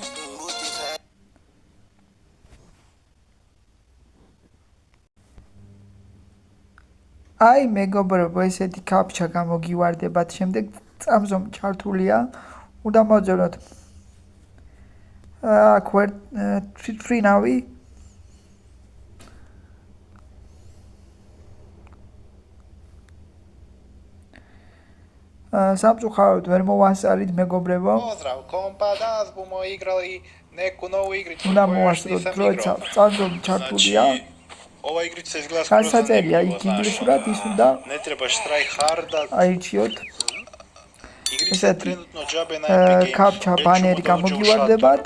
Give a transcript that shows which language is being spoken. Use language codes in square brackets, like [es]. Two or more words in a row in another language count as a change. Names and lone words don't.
[ka] აი მეგობრებო ესეთი კაპჩა გამოგივარდებათ შემდეგ წამზომ ჩართულია უნდა მოძებნოთ აქ თვითფრინავი სამწუხაროდ ვერ მოვასწარით მეგობრებო [bs] Pozdrav, kompa, bomo igrali neku novu igricu [ka] უნდა მოვასწროთ როცა წამზომ ჩართულია [bs] Ova igrica izgleda [ka] skoro საწერია იქ ინგლისურად ის უნდა [bs] Ne trebaš [en] try hard. [ka] აირჩიოთ [bs] Igrica je trenutno džabe na Epic Games. [ka] კაპჩა ბანერი გამოგივარდებათ